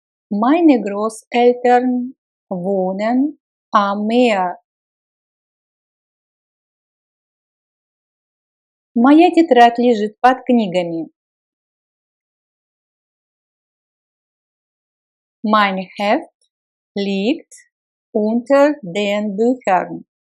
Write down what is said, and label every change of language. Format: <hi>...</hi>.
<de>Meine Großeltern wohnen am Meer.</de> <ru>Моя тетрадь лежит под книгами.</ru> <de>Mein Heft liegt unter den Büchern.</de>